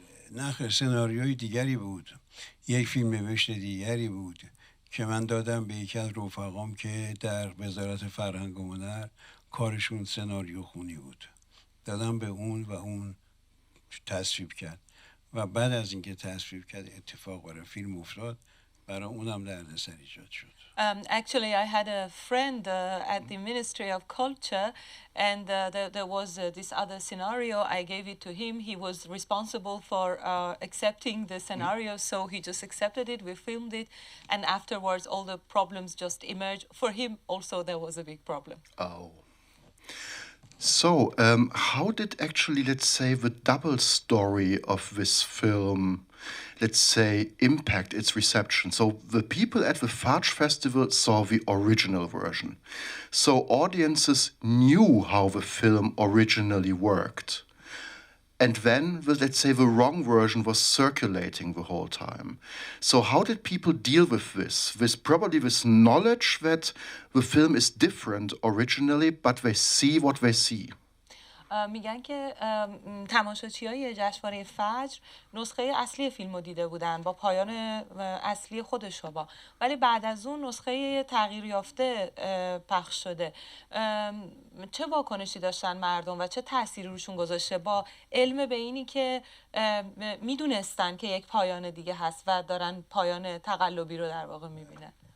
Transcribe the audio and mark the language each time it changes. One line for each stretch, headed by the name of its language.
Persian: نه، سناریوی دیگری بود، یک فیلم نوشت دیگری بود که من دادم به یکی از رفقام که در وزارت فرهنگ و هنر کارشون سناریو خونی بود، دادم به اون و اون تصویب کرد و بعد از اینکه تصویب کرد اتفاق برای فیلم افتاد، برای اونم دردسر ایجاد شد.
English: Actually, I had a friend at the Ministry of Culture, and there was this other scenario. I gave it to him. He was responsible for accepting the scenario, so he just accepted it. We filmed it, and afterwards, all the problems just emerged. For him, also, there was a big problem. Oh. So, how did actually, let's say, the double story of this film, let's say, impact its reception? So the people at the Fajr Festival saw the original version. So audiences knew how the film originally worked. And then, let's say, the wrong version was circulating the whole time. So how did people deal with this? With probably this knowledge that the film is different originally, but they see what they see.
Persian: میگن که تماشاچیای جشنواره فجر نسخه اصلی فیلم رو دیده بودن با پایان اصلی خودش رو با، ولی بعد از اون نسخه تغییر یافته پخش شده. چه واکنشی داشتن مردم و چه تأثیری روشون گذاشته با علم به اینی که میدونستن که یک پایان دیگه هست و دارن پایان تقلبی رو در واقع میبینن؟